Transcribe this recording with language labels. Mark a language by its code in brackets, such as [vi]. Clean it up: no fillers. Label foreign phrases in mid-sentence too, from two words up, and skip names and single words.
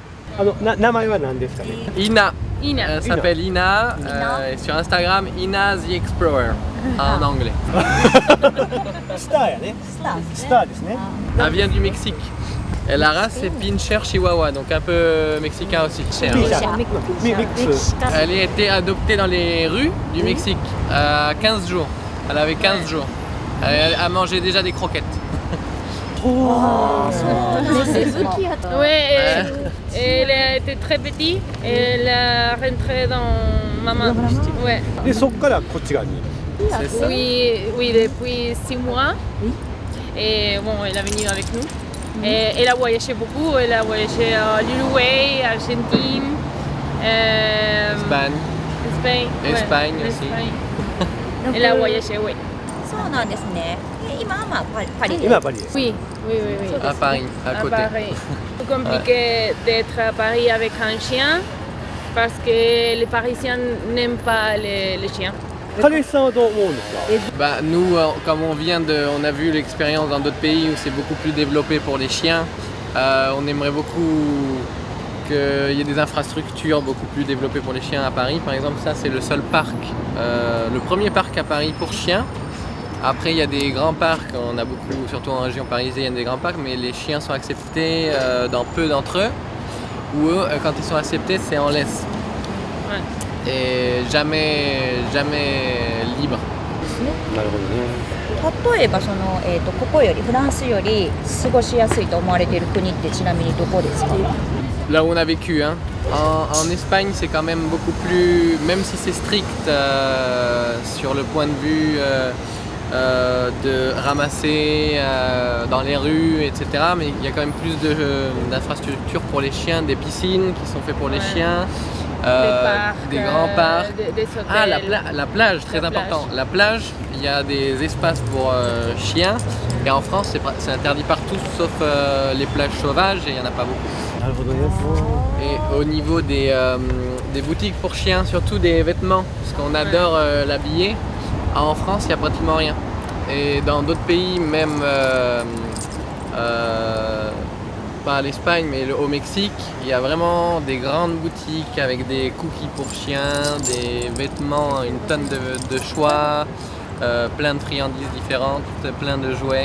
[ja] 名前は何ですかね。 [fr] Ina. Ina. Elle s'appelle Ina. Et sur Instagram, Ina the Explorer. En anglais. [ja] スターやね。スターですね。 [fr] Elle vient du Mexique. Et la race, c'est Pinscher Chihuahua, donc un peu mexicain aussi. Cher. [ja] ミックス。 [fr] Elle a été adoptée dans les rues du Mexique à 15 jours. Elle avait 15 jours. Elle a mangé déjà des croquettes. Ouais, elle a été très petite et elle a rentré dans maman. Ouais. [ja] でそこからこっち側に。 [fr] C'est ça. Oui, depuis 6 mois. Et bon, elle est venue avec nous. Et elle a voyagé beaucoup. Elle a voyagé à l'Uruguay, Argentine, Espagne. Espagne aussi. Elle a voyagé, oui. [ja] そうなんですね。今はまあパリで。今はパリです。 [fr] Oui. À Paris, à côté. Paris. C'est compliqué d'être à Paris avec un chien parce que les Parisiens n'aiment pas les chiens. [ja] 彼氏さんはどう思うんですか。 [fr] Bah, nous, comme on a vu l'expérience dans d'autres pays où c'est beaucoup plus développé pour les chiens, on aimerait beaucoup qu'il y ait des infrastructures beaucoup plus développées pour les chiens à Paris. Par exemple, ça c'est le seul parc, le premier parc à Paris pour chiens. Après, il y a des grands parcs, on a beaucoup, surtout en région parisienne, des grands parcs, mais les chiens sont acceptés dans peu d'entre eux, ou eux, quand ils sont acceptés, c'est en laisse. Ouais. Et jamais libre. [ja] なるほどね。例えばここよりフランスより過ごしやすいと思われている国ってちなみにどこですか？ [fr] Là où on a vécu, hein. En Espagne, c'est quand même beaucoup plus, même si c'est strict sur le point de vue de ramasser dans les rues, etc. Mais il y a quand même plus d'infrastructures pour les chiens, des piscines qui sont faites pour les chiens, des grands parcs. Des hôtels. Ah, la plage, très important. La plage, il y a des espaces pour chiens. Et en France, c'est interdit partout, sauf les plages sauvages, et il n'y en a pas beaucoup. [ja] なるほどね。 [fr] Et au niveau des boutiques pour chiens, surtout des vêtements, parce qu'on adore l'habiller, en France, il n'y a pratiquement rien. Et dans d'autres pays, même pas l'Espagne, mais au Mexique, il y a vraiment des grandes boutiques avec des cookies pour chiens, des vêtements, une tonne de choix, plein de friandises différentes, plein de jouets.